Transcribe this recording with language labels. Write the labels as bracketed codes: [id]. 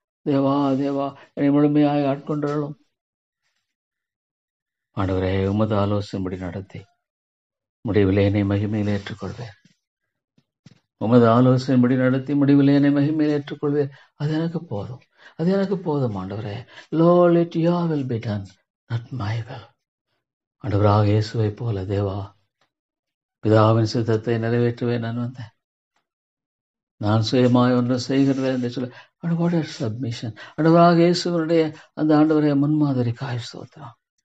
[ta] தேவா தேவா என்னை முழுமையாய் ஆட்கொண்டாலும் ஆண்டவரே உமது ஆலோசனைப்படி நடத்தி முடிவில் என்னை மகிமையில் ஏற்றுக்கொள்வேன். உமது ஆலோசனைப்படி நடத்தி முடிவில் என்னை மகிமையில் ஏற்றுக்கொள்வேன். அது எனக்கு போதும், அது எனக்கு போதும் ஆண்டவரே. [en] Lord, let your will be done, not my will. [ta] ஆண்டவராக இயேசுவை போல தேவா பிதாவின் சித்தத்தை நிறைவேற்றுவே நான் வந்தேன். நான் சுயமாய் ஒன்று செய்கிறேன் என்று சொல்ல [en] what a submission. [ta] ஆண்டவராக இயேசுவனுடைய அந்த ஆண்டவரை முன்மாதிரி காய் ஸ்தோத்திரம்.